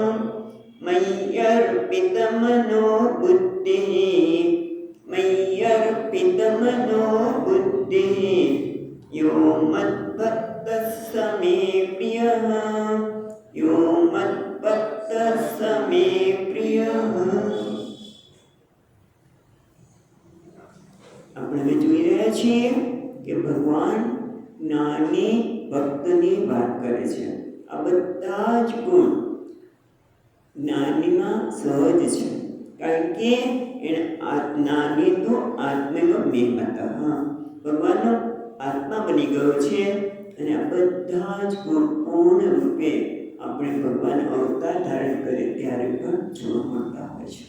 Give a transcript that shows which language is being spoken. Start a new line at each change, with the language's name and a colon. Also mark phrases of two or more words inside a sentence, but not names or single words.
Sanskrit: मय्यर्पितमनो बुद्धिः मय्यर्पितमनो बुद्धिः यो मद्भक्तः स मे प्रियः यो मद्भक्तः स मे प्रियः।
Gujarati: આપણે હવે જોઈ રહ્યા છીએ કે ભગવાન જ્ઞાની ભક્તની વાત કરે છે। આ બધા જ ગુણ જ્ઞાનીમાં સહજ છે, કારણ કે એને જ્ઞાની તો આત્મનો મેહમતા ભગવાનનો આત્મા બની ગયો છે અને આ બધા જ ગુણ પૂર્ણ રૂપે આપણે ભગવાન અવતાર ધારણ કરે ત્યારે પણ જોવા મળતા હોય છે।